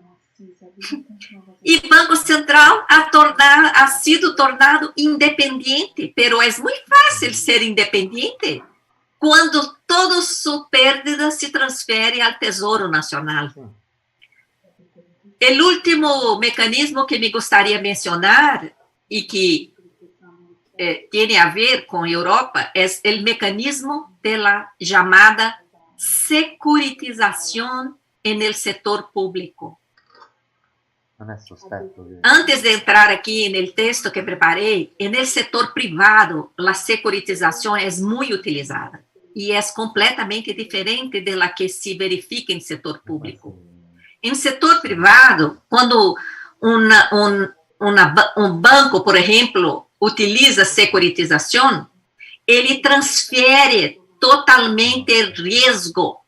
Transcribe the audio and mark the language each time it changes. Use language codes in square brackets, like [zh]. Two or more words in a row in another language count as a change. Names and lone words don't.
[pt] E o Banco Central [es] ha sido [pt] tornado independente, pero é muito fácil ser independente quando toda sua pérdida se transfere ao Tesouro Nacional. O último mecanismo que me gostaria de mencionar e que tem a ver com a Europa é o mecanismo da chamada securitização [es] en el sector público. [it] Non è sospetto. [es] Antes de entrar aquí en el texto que preparé, en el sector privado, la securitización es muy utilizada y es completamente diferente de la que se verifica en el sector público. En el sector privado, cuando un banco, por ejemplo, utiliza securitización, ele transfiere totalmente el riesgo.